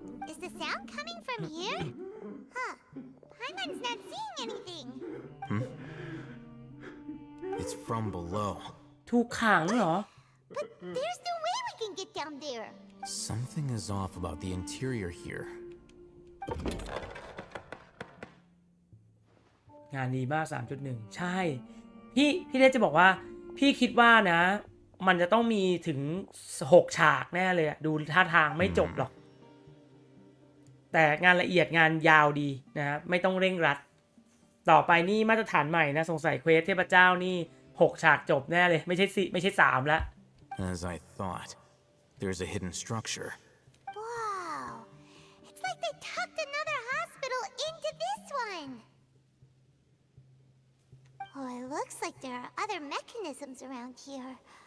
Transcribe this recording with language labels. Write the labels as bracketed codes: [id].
[en] Is the sound coming from here? Huh. Paimon's not seeing anything. It's from below. [th] ถูกขังเหรอ [en] But there's no way we can get down there. Something is off about the interior here. [th] งานดีมาก 3.1 ใช่พี่เล็กจะบอกว่าพี่คิดว่านะมันจะต้องมีถึง6ฉากแน่เลยอะดูท่าทางไม่จบหรอกแต่งานละเอียดงานยาวดีนะไม่ต้องเร่งรัดต่อไปนี่มาตรฐานใหม่นะสงสัยเควสเทพเจ้านี่6ฉากจบแน่เลยไม่ใช่3แล้ว [en] As I thought, there's a hidden structure. Wow. It's like they tucked another hospital into this one. Oh, it looks like there are other mechanisms around here.